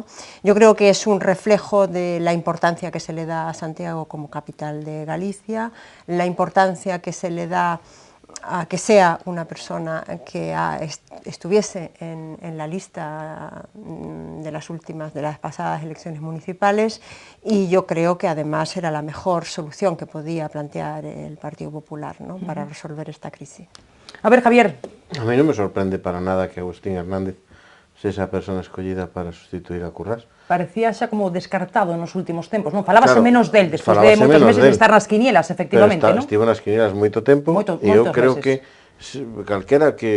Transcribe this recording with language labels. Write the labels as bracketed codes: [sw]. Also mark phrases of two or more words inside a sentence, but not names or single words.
[es] Yo creo que es un reflejo de la importancia que se le da a Santiago como capital de Galicia, la importancia que se le da a que sea una persona que estuviese en la lista de las pasadas elecciones municipales, y yo creo que además era la mejor solución que podía plantear el Partido Popular, ¿no? Para resolver esta crisis. A ver, Javier. [gl] A mí non me sorprende para nada que Agustín Hernández sea esa persona escollida para sustituir a Currás. Parecía xa como descartado nos últimos tempos, non? Falábase Claro, menos del, despois de moitos meses de estar nas quinielas, efectivamente, non? Estivo nas quinielas moito tempo, e eu creo que calquera que...